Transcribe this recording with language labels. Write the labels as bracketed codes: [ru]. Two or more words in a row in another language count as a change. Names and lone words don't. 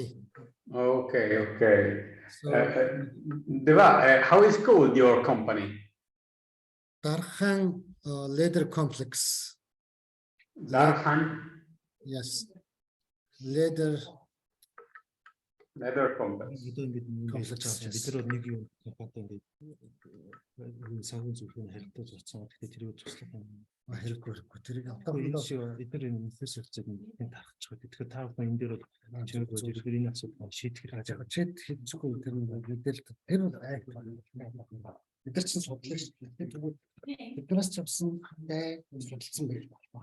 [en] Okay, okay. So Deva, how is called your company? Darkhan Leather Complex. Darkhan Yes. Leather Complex. [mn] хэлэхгүй тэрийг хийчихгүй тэр бид нар чинь судлаач биднээс ч авсан судалсан байж болно.